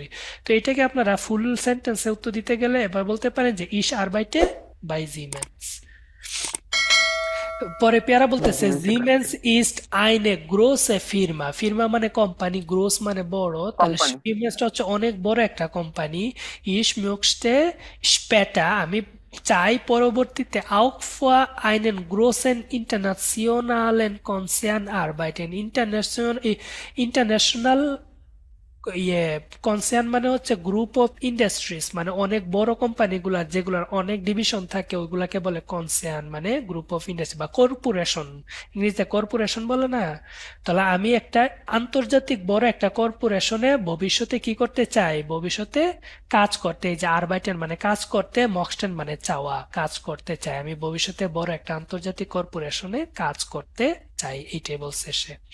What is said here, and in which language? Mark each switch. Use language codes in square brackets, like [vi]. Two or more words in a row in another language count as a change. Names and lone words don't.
[bn] তো এটাকে আপনারা ফুল সেন্টেন্সে উত্তর দিতে গেলে এবার বলতে পারেন যে [de] ich arbeite bei Siemens. [bn] পরে পেয়ারা বলতেছে [de] Siemens ist eine große Firma, [bn] ফির্মা মানে কোম্পানি, গ্রোস মানে বড়, তাহলে জিমেন্সটা হচ্ছে অনেক বড় একটা কোম্পানি। [de] ich möchte später, [bn] আমি চাই পরবর্তীতে [de] auch für einen großen internationalen Konzern arbeiten, [bn] ইন্টারন্যাশনাল কনসার্ন মানে হচ্ছে [en] group of industries, [bn] মানে অনেক বড় কোম্পানিগুলার যেগুলোর অনেক ডিভিশন থাকে ওইগুলাকে বলে কনসার্ন, মানে [en] group of industry [bn] বা কর্পোরেশন, ইংরেজিতে কর্পোরেশন বলে না। তাহলে আমি একটা আন্তর্জাতিক বড় একটা কর্পোরেশনে ভবিষ্যতে কি করতে চাই, ভবিষ্যতে কাজ করতে, এই যে আরবাইটেন মানে কাজ করতে, মক্সটেন মানে চাওয়া, কাজ করতে চাই, আমি ভবিষ্যতে বড় একটা আন্তর্জাতিক কর্পোরেশনে কাজ করতে চাই, এইটাই বলছে সে।